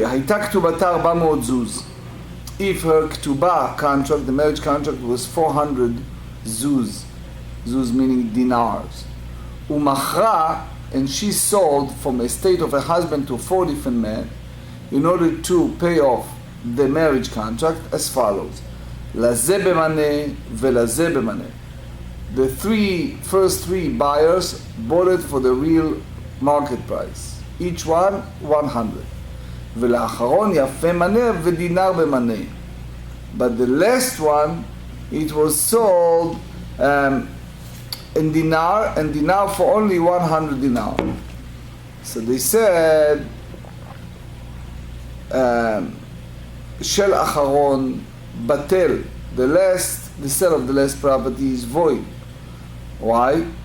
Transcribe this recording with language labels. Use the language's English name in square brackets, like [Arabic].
[English] Hayta ketubata 400 zuz. If her ketubah contract, the marriage contract, was 400 zuz, zuz meaning dinars, umachra, and she sold from a estate of her husband to 4 different men in order to pay off the marriage contract as follows: lazeh b'maneh ve'lazeh b'maneh. The first three buyers bought it for the real market price, each one 100. [Hebrew] ולאחרון יפה מנה ודינר במנה. [English] But the last one, it was sold in dinar, and dinar for only 100 dinar. So they said, shel acharon batel, the sale of the last property is void. Why?